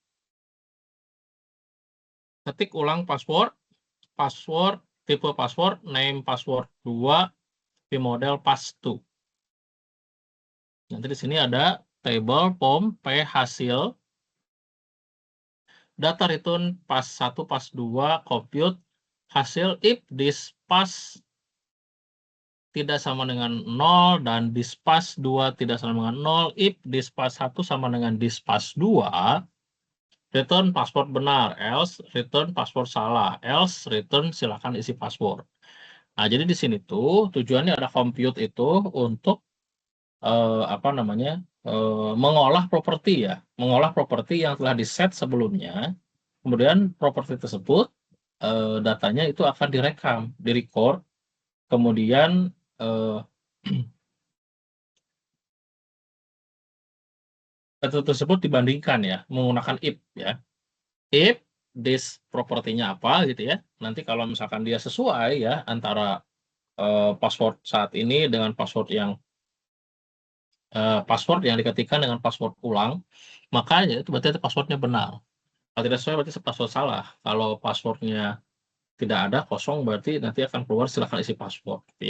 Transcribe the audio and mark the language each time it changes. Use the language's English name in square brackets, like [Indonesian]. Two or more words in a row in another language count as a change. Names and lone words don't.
[Indonesian] Ketik ulang password, password, tipe password, [English] name password [Indonesian] 2, p model pas 2. Nanti di sini ada table, form, p hasil, [English] data return [Indonesian] pas 1, pas 2, compute, hasil [English] if this [Indonesian] pas tidak sama dengan 0 dan dispas 2 tidak sama dengan 0, if dispas 1 sama dengan dispas 2, [English] return password [Indonesian] benar, [English] else return [Indonesian] password salah, [English] else return [Indonesian] silakan isi password. Nah, jadi di sini tuh tujuannya ada compute itu untuk mengolah properti ya, mengolah properti yang telah di-set sebelumnya. Kemudian properti tersebut datanya itu akan direkam, direcord, kemudian data tersebut dibandingkan ya menggunakan if ya. [English] If this [Indonesian] propertinya apa gitu ya. Nanti kalau misalkan dia sesuai ya antara password saat ini dengan password yang diketikkan dengan password ulang, makanya itu berarti passwordnya benar. Kalau tidak sesuai berarti password salah. Kalau passwordnya tidak ada kosong berarti nanti akan keluar silakan isi password gitu ya.